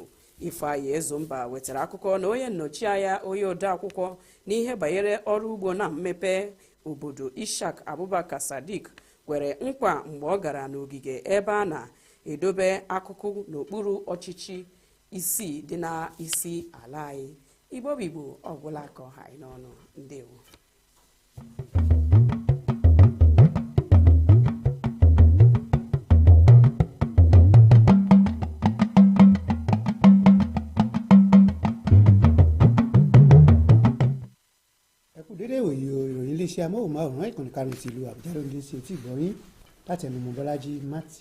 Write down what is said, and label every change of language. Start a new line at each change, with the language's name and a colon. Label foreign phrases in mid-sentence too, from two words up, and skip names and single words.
Igbo: Ifeanyi Ezumba wetara akụkọ na onye nnọchianya onye odeakwụkwọ n'ihe banyere ọrụ ugbo na mmepe obodo Ishaq Abubakar Sadiq kwere nkwa mgbe ọ gara n'ogige ebe a na-edobe akụkụ n'okpuru ọchịchị isii dị na isi ala anyị. Igbo Igbo ọgwụla ka ọha anyị n'ọnụ. Ndewo.
Yoruba: dédé ìwòye ìròyìn iléeṣẹ́ amóhùnmáwòrán ìkànnì karùn-ún ti ìlú Àbújá ló ń dé sí etí ìgbọ́yín láti ẹnu Mọ́bọ́lájí Mátì.